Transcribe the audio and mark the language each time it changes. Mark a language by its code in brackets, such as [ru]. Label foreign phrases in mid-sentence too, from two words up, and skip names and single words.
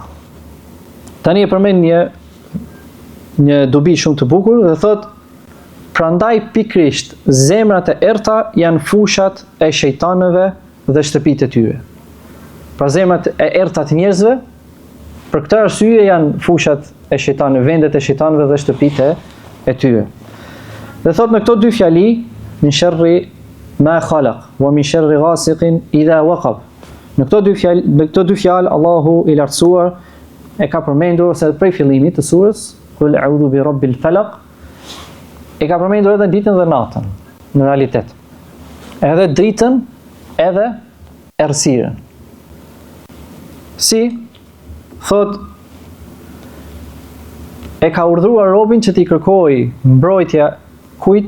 [sq] Tani e përmend një dobi shumë të bukur dhe thotë: prandaj pikrisht zemrat e errta janë fushat e shejtanëve dhe shtëpitë e tyre. Pra zemrat e errta të njerëzve, për këtë arsye janë fushat e shejtanëve, vendet e shejtanëve dhe shtëpitë e tyre. Dhe thot në këto dy fjali, [ar] من شر ما خلق ومن شر غاسق إذا وقب. [sq] Në këto dy fjalë Allahu i lartësuar e ka përmendur se prej fillimit të surës, [ar] قل أعوذ برب الفلق, [sq] e ka përmendur edhe ditën dhe natën, në realitet. Edhe dritën, edhe errësirën. Si, thot, e ka urdhëruar robin që t'i kërkojë mbrojtja kujt?